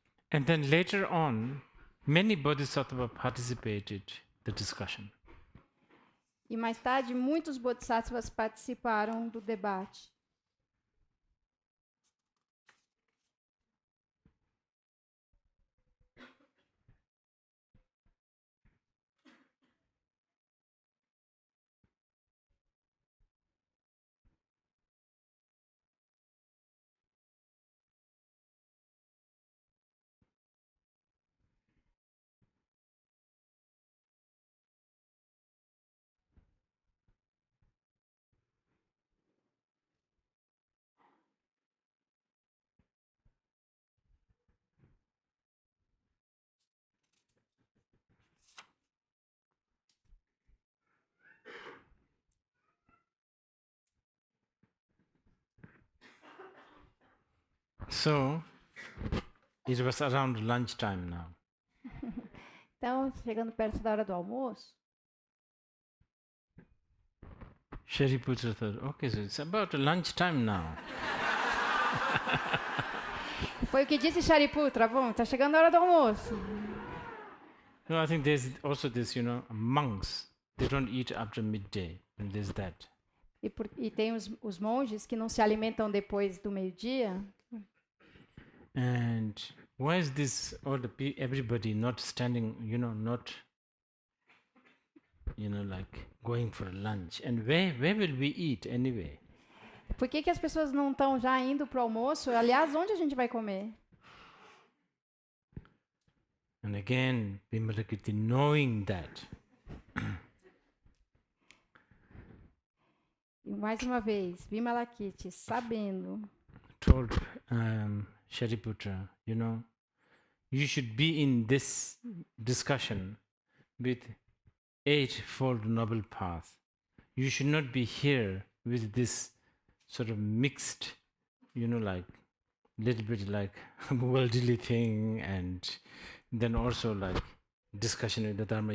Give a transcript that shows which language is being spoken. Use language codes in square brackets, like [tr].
[en] And then later on, many bodhisattvas participated in the discussion. [pt] E mais tarde, muitos bodhisattvas participaram do debate. [en] So it was around lunchtime now. [pt] Então, chegando perto da hora do almoço, [en] Shariputra thought, okay, so it's about lunchtime now. [pt] foi o que disse Shariputra, bom, tá chegando a hora do almoço. [en] No, I think there's also this, monks, they don't eat after midday, and there's that. [pt] E tem os monges que não se alimentam depois do meio-dia. [en] And why is this all everybody not standing, not like going for lunch? And where will we eat anyway? [pt] Por que as pessoas não estão já indo para o almoço? Aliás, onde a gente vai comer? [en] And again, Vimalakirti, knowing that, [pt] E mais uma vez, Vimalakirti, sabendo, [en] told Shariputra, you should be in this discussion with eightfold noble path. You should not be here with this sort of mixed, like little bit like worldly thing, and then also like discussion with the Dharma.